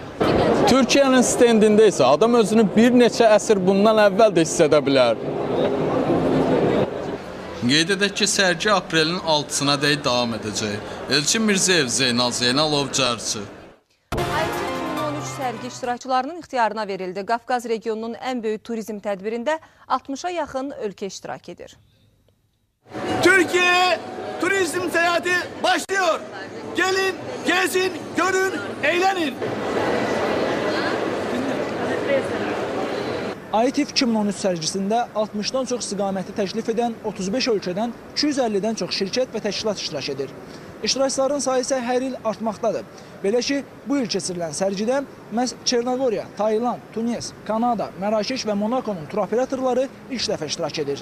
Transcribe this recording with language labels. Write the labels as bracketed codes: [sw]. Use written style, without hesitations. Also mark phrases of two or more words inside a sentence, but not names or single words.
[az] Türkiyənin stendində isə adam özünü bir neçə əsr bundan əvvəl də hiss edə bilər. Qeyd edək ki, sərgi aprelin 6-sına dək davam edəcək. Elçin Mirzəyev, Zeynal Zeynalov, Cərçi. ITEC 2013 sərgi iştirakçılarının ixtiyarına verildi. Qafqaz regionunun ən böyük turizm tədbirində 60-a yaxın ölkə iştirak edir. [tr] Türkiye turizm seyahati başlıyor. Gelin, gezin, görün, eğlenin. [az] ITEC 2013 sərgisində 60-dan çox istiqaməti təklif edən 35 ölkədən 250-dən çox şirkət və təşkilat iştirak edir. İştirakçıların sayı isə hər il artmaqdadır. Belə ki, bu il keçirilən sərgidə məhz Çernogoriya, Tayland, Tunis, Kanada, Mərakeş və Monakonun turoperatorları ilk dəfə iştirak edir.